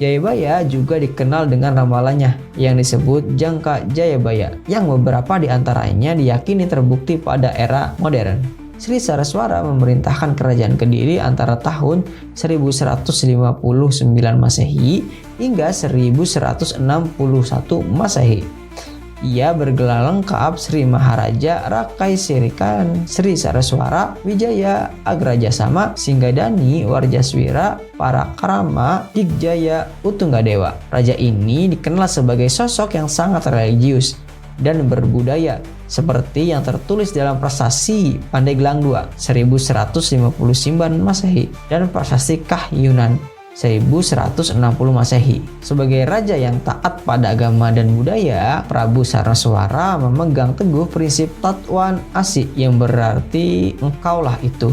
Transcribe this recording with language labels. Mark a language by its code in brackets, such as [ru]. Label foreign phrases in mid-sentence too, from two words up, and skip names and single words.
[id] Jayabaya juga dikenal dengan ramalannya yang disebut Jangka Jayabaya, yang beberapa di antaranya diyakini terbukti pada era modern. Sri Saraswara memerintahkan Kerajaan Kediri antara tahun 1159 Masehi hingga 1161 Masehi. Ia bergelar lengkap Sri Maharaja Rakai Sirikan Sri Saraswara Wijaya Agrajasama Singgadani Warjaswira Parakrama Digjaya Utunggadewa. Raja ini dikenal sebagai sosok yang sangat religius dan berbudaya, seperti yang tertulis dalam Prasasti Pandeglang II 1159 Masehi dan Prasasti Kahyunan 1160 Masehi. Sebagai raja yang taat pada agama dan budaya, Prabu Saraswara memegang teguh prinsip Tatwan Asi yang berarti engkaulah itu.